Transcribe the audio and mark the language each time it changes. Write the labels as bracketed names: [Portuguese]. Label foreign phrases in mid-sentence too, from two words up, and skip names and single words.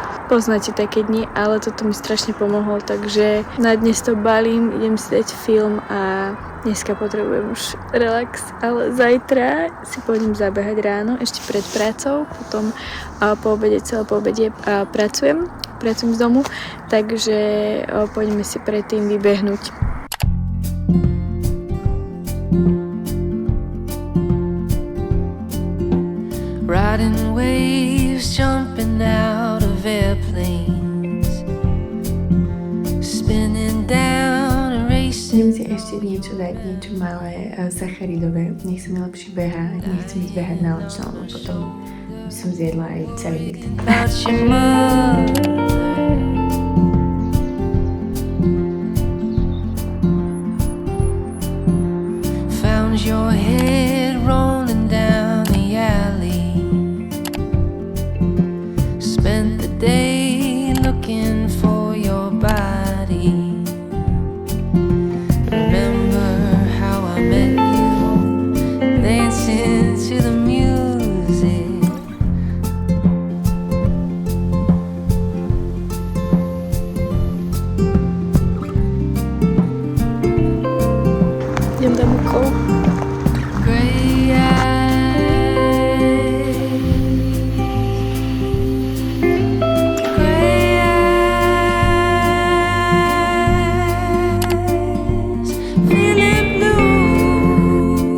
[Slovak] Poznáte také dni, ale toto mi strašne pomohlo, takže na dnes to balím, idem si dať film a dneska potrebujem už relax, ale zajtra si pôjdem zabehať ráno, ešte pred prácou, potom po obede, celé po obede pracujem z domu, takže pôjdeme si predtým vybehnúť. [English] Riding waves, jumping out of airplanes, spinning down and racing. [Slovak] Idem si ešte niečo dať, niečo malé, sacharidové. Nech sa mi lepšie behá, nechcem ísť behať na nočno, lebo potom by som zjedla aj celý byt. [English] About your mother. Found your head rolling down the alley. Spent the day looking for your body. Remember how I met you, dancing to the music. [Slovak] Idem tam okolo. [English] Gray eyes, gray eyes, feeling blue.